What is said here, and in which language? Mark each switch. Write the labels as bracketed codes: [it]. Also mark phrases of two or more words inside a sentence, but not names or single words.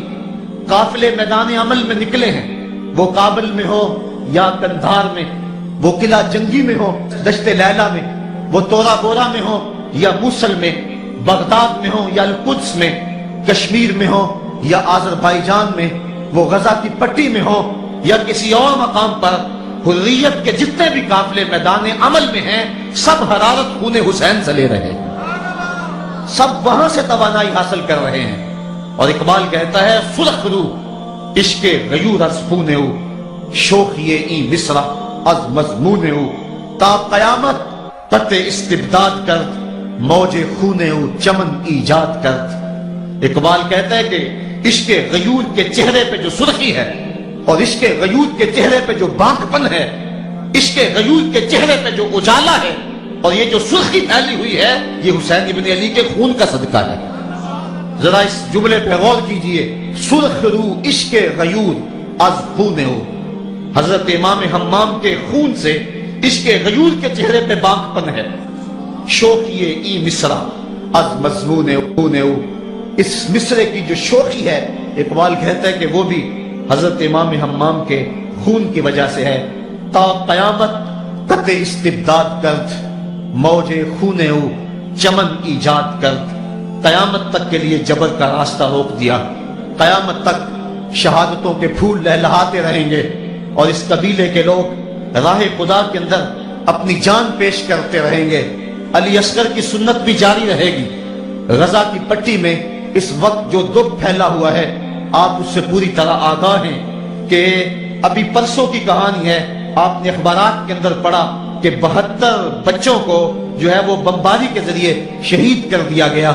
[ur] قافلے میدان عمل میں نکلے ہیں، وہ کابل میں ہو یا کندھار میں وہ قلعہ جنگی میں ہو دشت لیلا میں، وہ تورا بورا میں ہو یا موصل میں، بغداد میں ہو یا القدس میں، کشمیر میں ہو یا آذربائیجان میں، وہ غزہ کی پٹی میں ہو یا کسی اور مقام پر، حریت کے جتنے بھی قافلے میدان عمل میں ہیں سب حرارت خون حسین سے لے رہے ہیں، سب وہاں سے توانائی حاصل کر رہے ہیں۔ اور اقبال کہتا ہے [fa] سرخ رو عشق غیور از خون او، شوخی این مصرع از مضمون او، تا قیامت قطع استبداد کرد، موج خون او چمن ایجاد کرد۔ [ur] اقبال کہتا ہے کہ عشق غیور کے چہرے پہ جو سرخی ہے اور عشق غیور کے چہرے پہ جو بانک پن ہے، عشق غیور کے چہرے پہ جو اجالا ہے اور یہ جو سرخی پھیلی ہوئی ہے، یہ حسین ابن علی کے خون کا صدقہ ہے۔ ذرا اس جملے پہ غور کیجئے، [fa] سرخ رو عشق غیور از خون او، [ur] حضرت امام حمام کے خون سے عشق غیور کے چہرے پہ بانک پن ہے۔ [fa] شوخی ای مصرع از مضمون او، [ur] اس مصرے کی جو شوخی ہے اقبال کہتا ہے کہ وہ بھی حضرت امام حمام کے خون کی وجہ سے ہے۔ [fa] تا قیامت قطع استبداد کرد، موج خون او چمن ایجاد کرد، [ur] قیامت تک کے لیے جبر کا راستہ روک دیا، قیامت تک شہادتوں کے پھول لہلہاتے رہیں گے اور اس قبیلے کے لوگ راہ خدا کے اندر اپنی جان پیش کرتے رہیں گے۔ علی اصغر کی سنت بھی جاری رہے گی۔ غزہ کی پٹی میں اس وقت جو دکھ پھیلا ہوا ہے آپ اس سے پوری طرح آگاہ ہیں کہ ابھی پرسوں کی کہانی ہے، آپ نے اخبارات کے اندر پڑھا کہ 72 بچوں کو جو ہے وہ بمباری کے ذریعے شہید کر دیا گیا۔